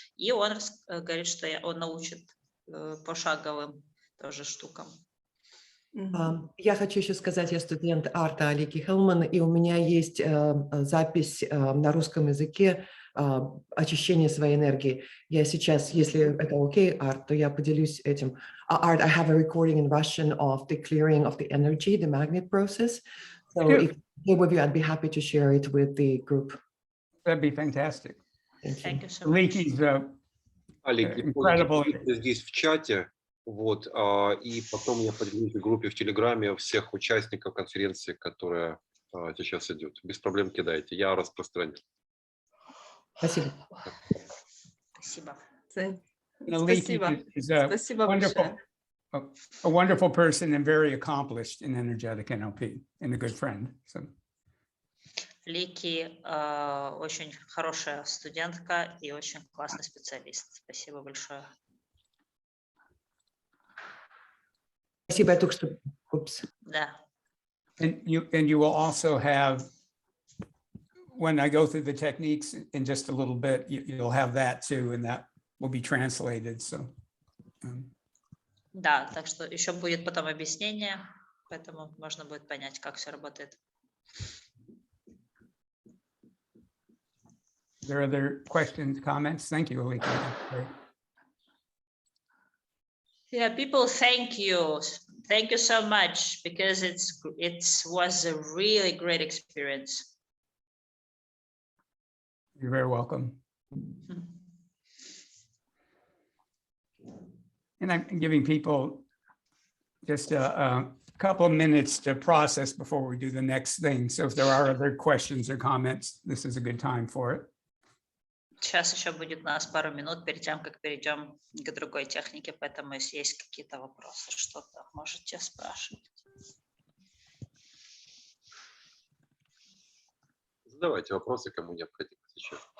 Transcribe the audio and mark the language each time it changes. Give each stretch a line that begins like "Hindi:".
Russian: И он говорит, что он научит пошаговым тоже штукам. Я хочу еще сказать, я студент арта Алики Хелман, и у меня есть запись на русском языке очищения своей энергии. Я сейчас, если это окей, Арт, то я поделюсь этим.
English: Art, I have a recording in Russian of the clearing of the energy, the magnet process. So if you're with you, I'd be happy to share it with the group. That'd be fantastic. Thank you so much. Leaky's
Russian: Олег,
English: incredible.
Russian: Здесь в чате, вот, и потом я поделюсь в группе в Телеграме всех участников конференции, которая сейчас идет. Без проблем кидайте, я распространю. Спасибо. Спасибо. Спасибо. Спасибо большое.
English: A wonderful person and very accomplished in energetic NLP and a good friend. So.
Russian: Лики очень хорошая студентка и очень классный специалист. Спасибо большое. Спасибо, я только что... Упс. Да.
English: And you will also have, when I go through the techniques in just a little bit, you'll have that too, and that will be translated. So.
Russian: Да, так что еще будет потом объяснение, поэтому можно будет понять, как все работает.
English: There are other questions, comments? Thank you, Alika. Great. Yeah, people, thank you. Thank you so much, because it was a really great experience. You're very welcome. And I'm giving people just a couple of minutes to process before we do the next thing. So if there are other questions or comments, this is a good time for it.
Russian: Сейчас еще будет у нас пару минут перед тем, как перейдем к другой технике, поэтому если есть какие-то вопросы, что-то можете спрашивать. Задавайте вопросы, кому необходимо сейчас.